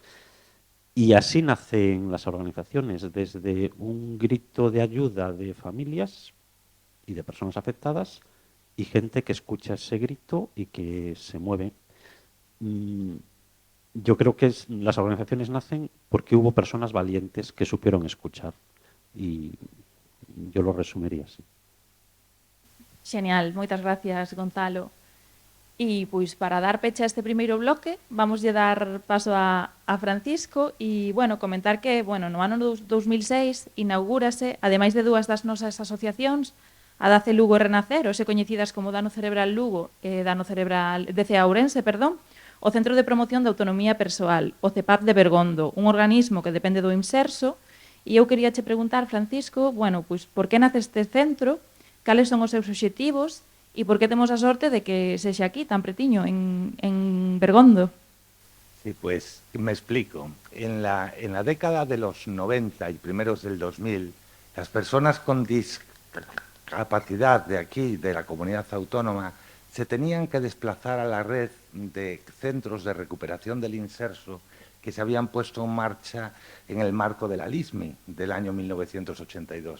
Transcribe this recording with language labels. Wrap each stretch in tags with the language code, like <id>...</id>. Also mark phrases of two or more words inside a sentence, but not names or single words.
<es>Y así nacen las organizaciones, desde un grito de ayuda de familias y de personas afectadas y gente que escucha ese grito y que se mueve. Yo creo que las organizaciones nacen porque hubo personas valientes que supieron escuchar y yo lo resumiría así.</es> <gl>Genial, moitas gracias, Gonzalo. E, pois, para dar peche a este primeiro bloque, vamos lle dar paso a Francisco e, bueno, comentar que, bueno, no ano 2006 inaugúrase, ademais de dúas das nosas asociacións, a DACE Lugo e Renacer, hoxe coñecidas como Dano Cerebral Lugo e Dano Cerebral DC Ourense, perdón, o Centro de Promoción de Autonomía Persoal, o CEPAP de Bergondo, un organismo que depende do IMSERSO, e eu quería che preguntar, Francisco, bueno, pois, por que nace este centro, cales son os seus obxectivos, e por que temos a sorte de que sexa aquí, tan pretiño, en Bergondo?</gl> <es>Sí, pues me explico. En la década de los 90 y primeros del 2000, las personas con discapacidad de aquí, de la comunidad autónoma, se tenían que desplazar a la red de centros de recuperación del inserso que se habían puesto en marcha en el marco de la LISMI del año 1982.</es>